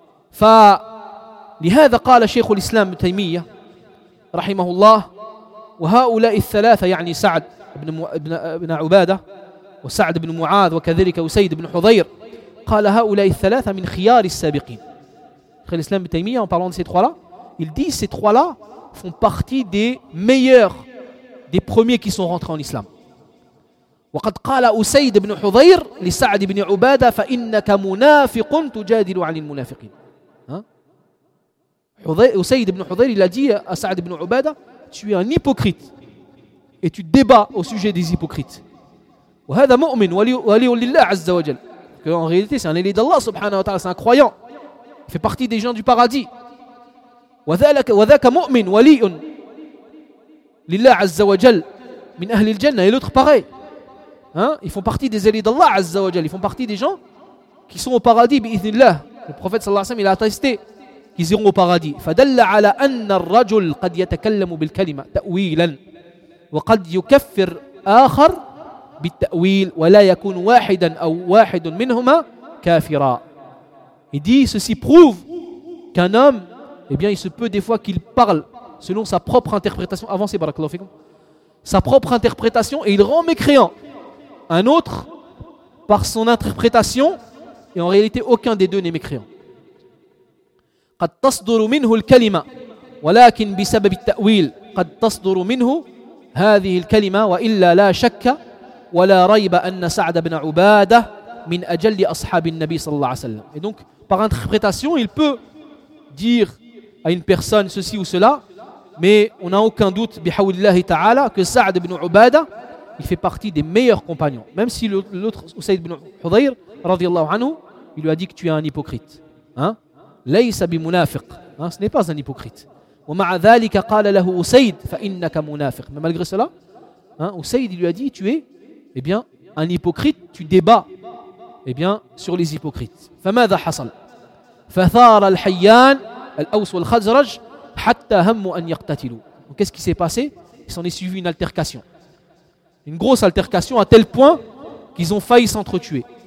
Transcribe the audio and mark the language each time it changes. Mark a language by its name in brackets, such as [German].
[Arabic] Fa lihada qala shaykh al-islam taymiyya rahimahullah wa haoulai thalatha ya'ni Sa'd ibn Ubadah وسعد بن معاذ وكذلك وسيد بن حضير قال هؤلاء الثلاثة من خيار السابقين. [French] خير الإسلام بن تيمية en parlant de ces trois-là, il dit ces trois-là font partie des meilleurs, des premiers qui sont rentrés en islam. [Arabic] وقد قال وسيد بن حضير لسعد بن عبادة فإنك منافق تجادل عن المنافقين. [French] وسيد بن حضير il a dit à سعد بن عبادة, tu es un hypocrite et tu débats au sujet des hypocrites. [Arabic] وهذا مؤمن ولي لله عز وجل. [French] Que en réalité c'est un élu d'Allah subhanahu wa ta'ala, c'est un croyant. Il fait partie des gens du paradis. [Arabic] وذلك وذاك مؤمن ولي لله عز وجل من اهل الجنه. [French] Et l'autre pareil. Ils font partie des élus d'Allah azza wa jall. Ils font partie des gens qui sont au paradis باذن الله. Le prophète sallallahu alayhi wa sallam, il a attesté qu'ils iront au paradis. [Arabic] فدل على ان الرجل قد يتكلم بالكلمه تاويلا وقد يكفر اخر بالتأويل ولا يكون واحدا أو واحد منهما كافرا. [French] Il dit, ceci prouve qu'un homme, eh bien, il se peut des fois qu'il parle selon sa propre interprétation. Avancez, barakallahu fikum. Sa propre interprétation, et il rend mécréant un autre par son interprétation, et en réalité aucun des deux n'est mécréant. [Arabic] قد تصدر منه الكلمة ولكن بسبب التأويل قد تصدر منه هذه الكلمة وإلا لا شك ولا ريب ان سعد بن عباده من اجل اصحاب النبي صلى الله عليه وسلم. [French] Et donc par interprétation, il peut dire à une personne ceci ou cela, mais on n'a aucun doute bihawlillah ta'ala que Sa'd ibn Ubada, il fait partie des meilleurs compagnons, même si l'autre Usayd ibn Hudayr radiyallahu anhu, il lui a dit que tu es un hypocrite. [Arabic] ليس بمنافق. [French] Ce n'est pas un hypocrite. [Arabic] ومع ذلك قال له اسيد فانك منافق. [French] Mais malgré cela, Usayd il lui a dit tu es, eh bien, un hypocrite, tu débats, eh bien, sur les hypocrites. [Arabic] فَمَاذَا حَصَلْ فَثَارَ الْحَيَّانِ الْأَوْسُ وَالْخَزْرَجْ حَتَّى هَمُّ أَنْ يَقْتَتِلُوا. [French] Donc, qu'est-ce qui s'est passé? Il s'en est suivi une altercation. Une grosse altercation à tel point qu'ils ont failli s'entretuer.